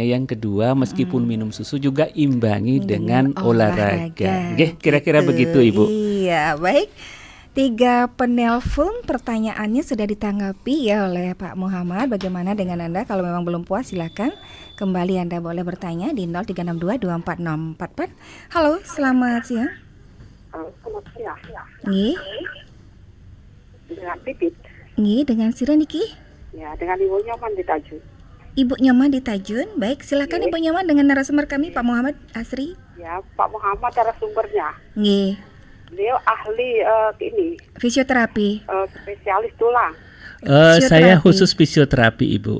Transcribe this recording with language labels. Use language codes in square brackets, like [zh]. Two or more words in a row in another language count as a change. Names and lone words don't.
[id] Yang kedua, meskipun minum susu juga imbangi dengan olahraga. Kira-kira begitu Ibu. Iya, baik. 3 penelpon pertanyaannya sudah ditanggapi ya oleh Pak Muhammad. Bagaimana dengan Anda? Kalau memang belum puas silakan kembali Anda boleh bertanya di 0362246644. Halo, selamat siang. Selamat siang. Nggih. Dengan Pipit. [ban] Nggih, dengan Sira niki? [id] Ya, dengan Ibu Nyoman di Tajun. Ibu Nyoman di Tajun. Baik, silakan Ibu Nyoman dengan narasumber kami Pak Muhammad Asri. Ya, Pak Muhammad narasumbernya. Nggih. Beliau ahli ini fisioterapi. Spesialis tulang. Saya khusus fisioterapi Ibu.